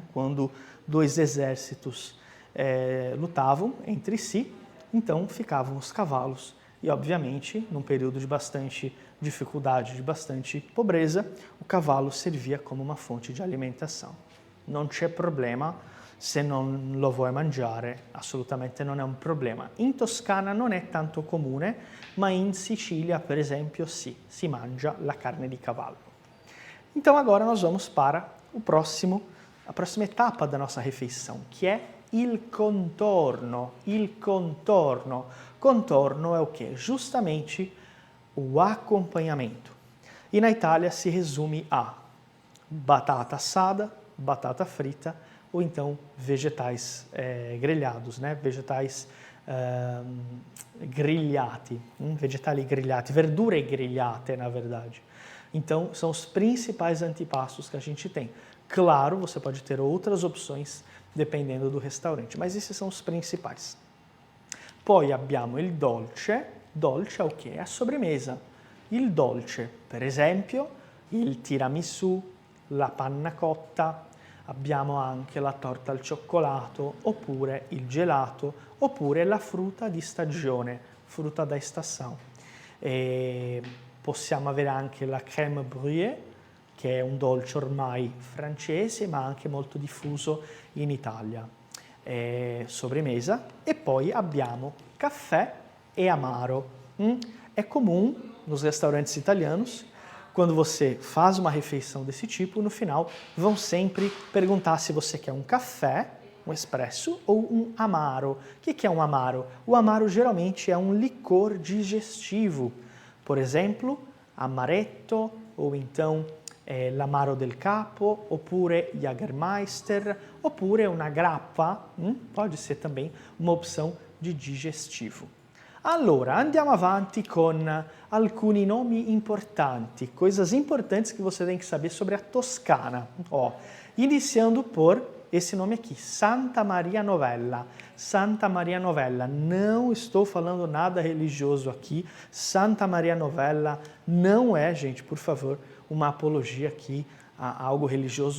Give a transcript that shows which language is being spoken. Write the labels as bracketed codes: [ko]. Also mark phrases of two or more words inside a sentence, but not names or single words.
[pt] Quando dois exércitos lutavam entre si, então ficavam os cavalos. E, obviamente, num período de bastante dificuldade, de bastante pobreza, o cavalo servia como uma fonte de alimentação. [it] Non c'è problema se non lo vuoi mangiare, assolutamente non è un problema. In Toscana non è tanto comune, ma in Sicilia, per esempio, sì, si mangia la carne di cavallo. [pt] Então agora nós vamos para a próxima etapa da nossa refeição, que é [it] il contorno. Il contorno. [pt] Contorno é o quê? Justamente o acompanhamento. E na Itália se resume a batata assada, batata frita, ou então vegetais grelhados, né? [it] Vegetais grigliati, vegetali grigliati, verdure grigliate, [pt] na verdade. Então, são os principais antipastos que a gente tem. Claro, você pode ter outras opções dependendo do restaurante, mas esses são os principais. [it] Poi abbiamo il dolce. [pt] Dolce é o quê? É a sobremesa. [it] Il dolce, per esempio, il tiramisù, la panna cotta, abbiamo anche la torta al cioccolato, oppure il gelato, oppure la frutta di stagione, frutta [pt] da estação. [it] Possiamo avere anche la crème brûlée, che è un dolce ormai francese, ma anche molto diffuso in Italia. [pt] Sobremesa. [it] E poi abbiamo caffè e amaro. [pt] É comum nos restaurantes italianos, quando você faz uma refeição desse tipo, no final vão sempre perguntar se você quer um café, um espresso ou um amaro. O que é um amaro? O amaro geralmente é um licor digestivo. Por exemplo, [it] amaretto [pt] ou então [it] l'amaro del capo, oppure Jägermeister, oppure una grappa, [pt] pode ser também uma opção de digestivo. [it] Allora, andiamo avanti con alcuni nomi importanti, [pt] coisas importantes que você tem que saber sobre a Toscana. Ó, iniciando por esse nome aqui, Santa Maria Novella. Santa Maria Novella, não estou falando nada religioso aqui. Santa Maria Novella não é, gente, por favor, uma apologia aqui a algo religioso.